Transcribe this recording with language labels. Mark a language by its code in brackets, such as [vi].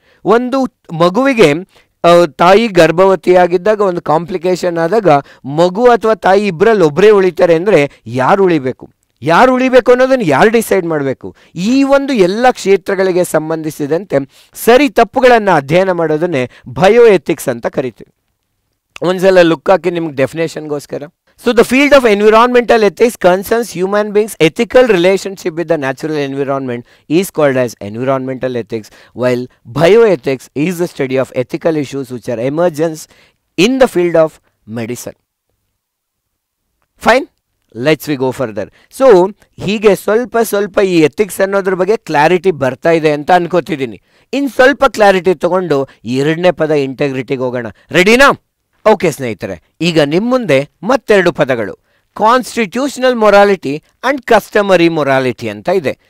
[kn] ಒಂದು ಮಗುವಿಗೆ ತಾಯಿ ಗರ್ಭವತಿಯಾಗಿದ್ದಾಗ ಒಂದು ಕಾಂಪ್ಲಿಕೇಶನ್ ಆದಾಗ ಮಗು ಅಥವಾ ತಾಯಿ ಇಬ್ಬರಲ್ಲಿ ಒಬ್ಬರೇ ಉಳಿತಾರೆ ಅಂದರೆ ಯಾರು ಉಳಿಬೇಕು ಅನ್ನೋದನ್ನು ಯಾರು ಡಿಸೈಡ್ ಮಾಡಬೇಕು? ಈ ಒಂದು ಎಲ್ಲ ಕ್ಷೇತ್ರಗಳಿಗೆ ಸಂಬಂಧಿಸಿದಂತೆ ಸರಿ ತಪ್ಪುಗಳನ್ನು ಅಧ್ಯಯನ ಮಾಡೋದನ್ನೇ ಬಯೋ ಎಥಿಕ್ಸ್ ಅಂತ ಕರಿತೀವಿ. ಒಂದ್ಸಲ ಲುಕ್ ಹಾಕಿ ನಿಮ್ಗೆ ಡೆಫಿನೇಷನ್ಗೋಸ್ಕರ. [en] So the field of environmental ethics concerns human beings' ethical relationship with the natural environment is called as environmental ethics, while bioethics is the study of ethical issues which are emergence in the field of medicine. Fine? Let's we go further. [kn] So ಹೀಗೆ ಸ್ವಲ್ಪ ಸ್ವಲ್ಪ ಈ ethics ಅನ್ನೋದ್ರ ಬಗ್ಗೆ clarity ಬರ್ತಾ ಇದೆ ಅಂತ ಅನ್ಕೋತಿದ್ದೀನಿ. ಇನ್ನು ಸ್ವಲ್ಪ ಕ್ಲಾರಿಟಿ ತಗೊಂಡು ಎರಡನೇ ಪದ ಇಂಟೆಗ್ರಿಟಿಗೆ ಹೋಗೋಣ. ರೆಡಿನಾ? ಓಕೆ ಸ್ನೇಹಿತರೆ, ಈಗ ನಿಮ್ಮ ಮುಂದೆ ಮತ್ತೆರಡು ಪದಗಳು, constitutional morality and customary morality ಅಂತ ಇದೆ.